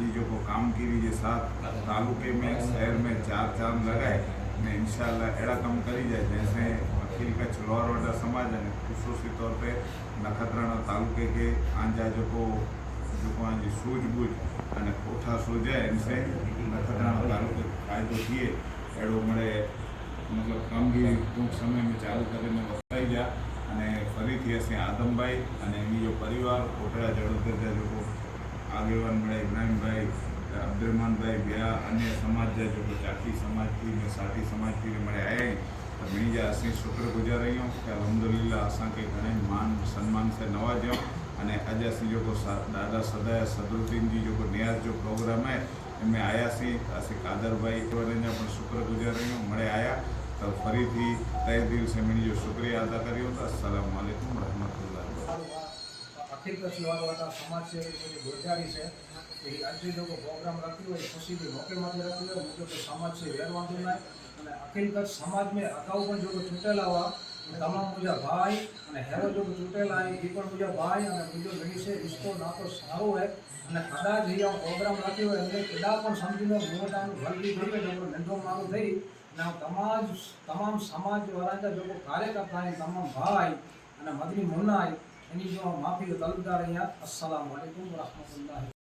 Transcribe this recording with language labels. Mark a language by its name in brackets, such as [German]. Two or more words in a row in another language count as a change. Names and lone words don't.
[Kachhi] जो को कामगिरी के साथ तालुके में शहर में 4 चांद लगाए ने इंशाल्लाह एड़ा काम करी जाए जैसे अखिल कच्छ लोहारवाड़ा समाज ने खसूसी तौर पे नखत्राणा तालुके के आंजा जो को आंजी सूझबूझ अने कोठा सूझे इनसे नखत्राणा तालुके फायदो थिए एड़ो मळे मतलब कामगिरी टूंक समय में चालू करीने वसाई जा अने फरीथी असीं आदम भाई अने एनी जो परिवार कोटड़ा जड़ोदर जा जो आगेवान मळे इब्राहिम भाई अब्दुलरहमान भाई बिया अन्य समाज जा जो चाटी समाज थी ने साटी समाज थी मळे आए तो मिणी जा असीं शुक्रगुजार रहियूं कि अल्हम्दुलिल्लाह असां के घणे मान सम्मान से नवाज्यो अने अज असीं जो दादा सदाय सदरुद्दीन जी जो न्याज जो प्रोग्राम है इनमें आया सी असीं कादर भाई जा पण शुक्रगुजार रहियूं मळे आया तो फरीथी तय दिल से मिणी जो शुक्रिया अदा करियो तो [Arabic] السلام عليكم رحمة الله [Hindi] अखिल कच्छ लोहारवाड़ा समाज से गुजारिश है कि आज जो प्रोग्राम रखी हुई खुशी के मौके माथे रखी हुई मुझे तो समाज से [Kachhi] वेर वांधो ना अखिल कच्छ समाज में अगाऊ जो चूंटेला हुआ તમામ મુંहिंजा भाई અને હેરો जो चूंटेला आहे એ પણ मुंहिंजा भाई અને मुंहिंजो घणी से रिश्तो नातो सारो है અને [Gujarati] કદાચ અહીંયા પ્રોગ્રામ રાખ્યો હોય એટલે કદાચ પણ સમજી લો મોટાનું વર્ગી થઈ ગયો [Kachhi] નંબર નંढो माण्हू થઈ અને તમામ સમાજવાળા जा जेको कार्यकर्ता आहिनि तमामु भाई અને મદની મુન્ના એની જો માફી તલબદાર અહીંયા [Arabic] السلام عليكم ورحمة الله.